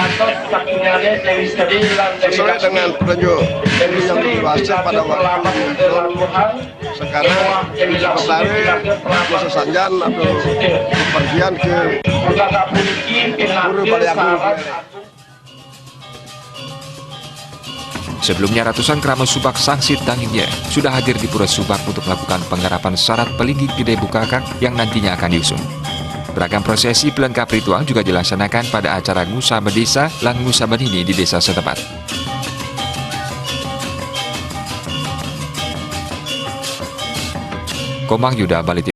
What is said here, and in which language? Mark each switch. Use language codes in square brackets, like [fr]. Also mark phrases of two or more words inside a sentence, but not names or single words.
[id] Sesuai dengan petunjuk yang dibahasnya pada waktu itu, sekarang sementara Desa Sanjan atau kepergian ke Pura Baliagung. Sebelumnya ratusan kerama Subak Sangsit Dangin Yeh sudah hadir di Pura Subak untuk melakukan penggarapan syarat pelinggih gede Bukaka yang nantinya akan diusung. Beragam prosesi pelengkap ritual juga dilaksanakan pada acara Ngusaba Desa lan Ngusaba Nini di desa setempat. Komang Yuda, Bali.